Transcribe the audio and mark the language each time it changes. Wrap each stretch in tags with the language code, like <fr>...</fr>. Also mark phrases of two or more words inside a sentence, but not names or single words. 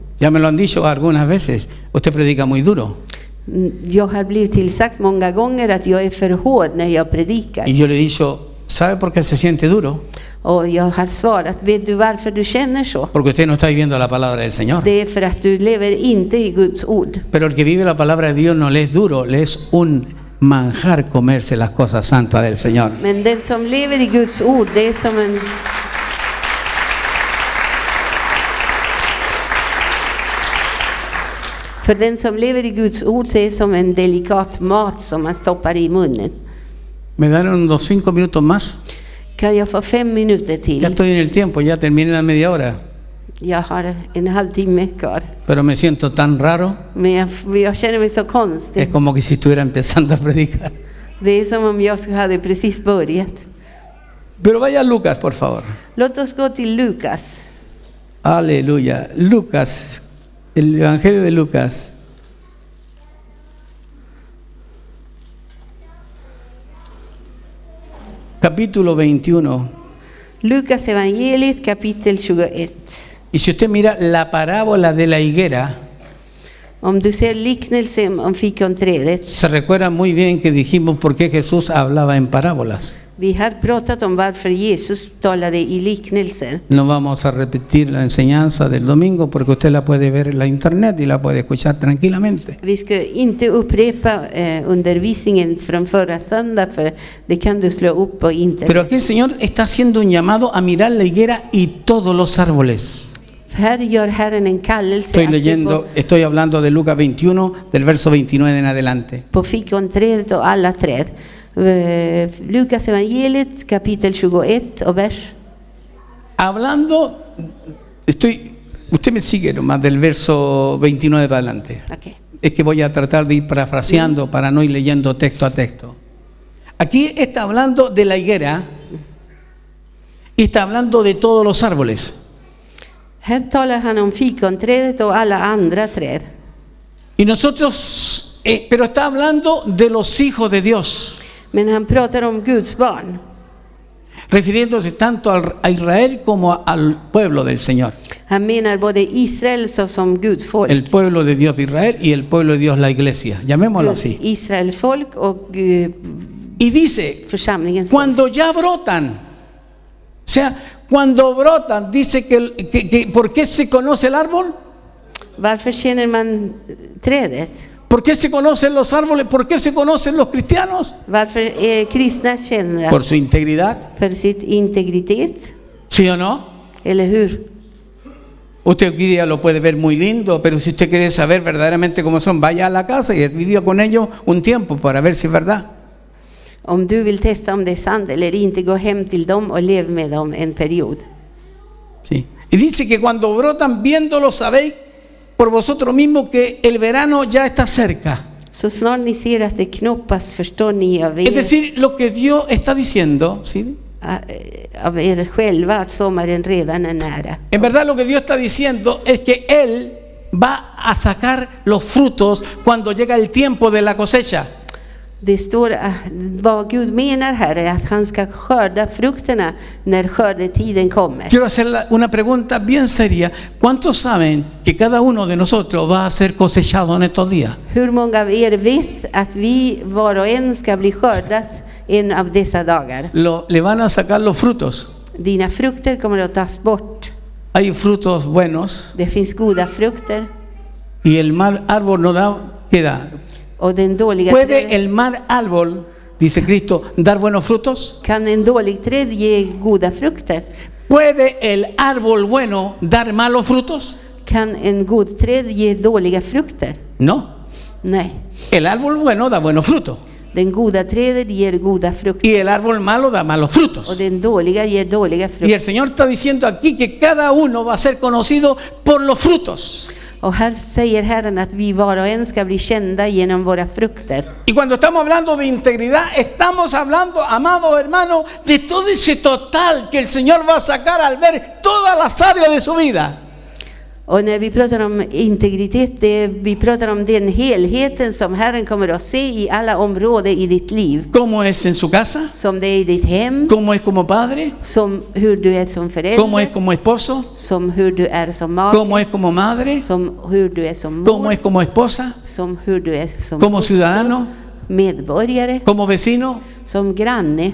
<es>Ya me lo han dicho algunas veces, usted predica muy duro.</es> <sv>Jag har blivit tillsagt många gånger att jag är för hård när jag predikar.</sv> <es>Y yo le he dicho, ¿sabe por qué se siente duro?</es> <sv>Och jag har svarat, vet du varför du känner så?</sv> <es>Porque usted no está viviendo la palabra del Señor.</es> <sv>Det är för att du lever inte i Guds ord.</sv> <es>Pero el que vive la palabra de Dios no le es duro, le es un manjar comerse las cosas santas del Señor.</es> <sv>Men den som lever i Guds ord, det är som en... För den som lever i Guds ord så är det som en delikat mat som man stoppar i munnen.</sv> <es>¿Me dan unos 5 minutos más?</es> <sv>Kan jag få 5 minuter till?</sv> <es>Ya estoy en el tiempo, ya terminé la media hora.</es> <sv>Jag har en halvtimme kvar.</sv> <es>Pero me siento tan raro.</es> <sv>Men jag känner mig så konstig.</sv> <es>Es como que si estuviera empezando a predicar.</es> <sv>Det är som om jag hade precis börjat.</sv> <es>Pero vaya a Lucas, por favor.</es> <sv>Låt oss gå till Lukas.</sv> <es>Aleluya. Lucas, el Evangelio de Lucas. Capítulo 21.</es> <sv>Lukas evangeliet kapitel 21.</sv> <es>Y si usted mira la parábola de la higuera,</es> <sv>Om du ser liknelsen om fikonträdet.</sv> <es>se recuerda muy bien que dijimos por qué Jesús hablaba en parábolas.</es> <sv>Vi har pratat om varför Jesus talade i liknelser.</sv> <es>No vamos a repetir la enseñanza del domingo porque usted la puede ver en la internet y la puede escuchar tranquilamente.</es> <sv>Vi ska inte upprepa undervisningen från förra söndag, för det kan du slå upp på internet.</sv> <es>Pero aquí el Señor está haciendo un llamado a mirar la higuera y todos los árboles.</es> <sv>Här gör Herren en kallelse</sv> <es>Estoy hablando de Lucas 21, del verso 29 en adelante.</es> <sv>på fikonträdet och alla träd. Lukas evangeliet kapitel 21 och vers.</sv> <es>Hablando, estoy Usted me sigue nomás del verso 29 para adelante.</es> <sv>Okej.</sv> <es>Es que voy a tratar de ir parafraseando para no ir leyendo texto a texto. Aquí está hablando de la higuera y está hablando de todos los árboles.</es> <sv>Här talar han om fikonträdet och alla andra träd.</sv> <es>Y nosotros, pero está hablando de los hijos de Dios,</es> <sv>Men han pratar om Guds barn.</sv> <es>refiriéndose tanto a Israel como al pueblo del Señor.</es> <sv>Han menar både Israel som Guds folk.</sv> <es>El pueblo de Dios de Israel y el pueblo de Dios la iglesia, llamémoslo</es> <sv>Guds</sv> <es>así.</es> <sv>Israel folk och</sv> <es>Y dice,</es> <sv>församlingens folk.</sv> <es>cuando ya brotan, o sea, cuando brotan, dice que ¿por qué se conoce el árbol?</es> <sv>Varför känner man trädet?</sv> <es>¿Por qué se conocen los árboles? ¿Por qué se conocen los cristianos?</es> <sv>Varför är kristna kända?</sv> <es>Por su integridad,</es> <sv>För sitt integritet,</sv> <es>¿sí o no?</es> <sv>eller hur?</sv> <es>Usted hoy día lo puede ver muy lindo, pero si usted quiere saber verdaderamente cómo son, vaya a la casa y viva con ellos un tiempo para ver si es verdad.</es> <sv>Om du vill testa om det är sant eller inte, gå hem till dem och lev med dem en period.</sv> <es>Sí. Y dice que cuando brotan, viéndolo sabéis por vosotros mismos que el verano ya está cerca.</es> <sv>Så snart ni ser att det knoppas förstår ni</sv> <es>Es decir, lo que Dios está diciendo, ¿sí?</es> <sv>av er själva att sommaren redan är nära.</sv> <es>En verdad lo que Dios está diciendo es que Él va a sacar los frutos cuando llega el tiempo de la cosecha.</es> <sv>Det står vad Gud menar här är att han ska skörda frukterna när skördetiden kommer.</sv> <es>Quiero hacer una pregunta bien seria. ¿Cuántos saben que cada uno de nosotros va a ser cosechado en estos días?</es> <sv>Hur många av er vet att vi var och en ska bli skördat en av dessa dagar?</sv> <es>Le van a sacar los frutos.</es> <sv>Dina frukter kommer att tas bort.</sv> <es>Hay frutos buenos</es> <sv>Det finns goda frukter</sv> <es>y el mal árbol no da, ¿qué da?</es> <sv>och den dåliga</sv> <es>¿Puede</es> <sv>träd.</sv> <es>el mal árbol, dice Cristo, dar buenos frutos?</es> <sv>Kan en dålig träd ge goda frukter?</sv> <es>¿Puede el árbol bueno dar malos frutos?</es> <sv>Kan en god träd ge dåliga frukter?</sv> <es>No.</es> <sv>Nej.</sv> <es>El árbol bueno da buenos frutos</es> <sv>Den goda trädet ger goda frukter</sv> <es>y el árbol malo da malos</es> <sv>och</sv> <es>frutos.</es> <sv>den dåliga ger dåliga</sv> <es>Y</es> <sv>frukter.</sv> <es>el Señor está diciendo aquí que cada uno va a ser conocido por los frutos.</es> <sv>Och här säger Herren att vi var och en ska bli kända genom våra frukter.</sv> <es>Y cuando estamos hablando de integridad, estamos hablando, amados hermanos, de todo ese total que el Señor va a sacar al ver todas las áreas de su vida.</es> <sv>Och när vi pratar om integritet, vi pratar om den helheten som Herren kommer att se i alla områden i ditt liv.</sv> <es>¿Cómo es en su casa?</es> <sv>Som det är i ditt hem,</sv> <es>¿Cómo es como padre?</es> <sv>som hur du är som</sv> <es>¿Cómo es</es> <sv>förälder,</sv> <es>como esposo?</es> <sv>som hur du är som</sv> <es>¿Cómo</es> <sv>make,</sv> <es>es como madre?</es> <sv>som hur du är som</sv> <es>¿Cómo</es> <sv>mor,</sv> <es>es como esposa?</es> <sv>som hur du är som</sv> <es>¿Como</es> <sv>hustru,</sv> <es>ciudadano?</es> <sv>medborgare,</sv> <es>¿Como vecino?</es> <sv>som granne,</sv>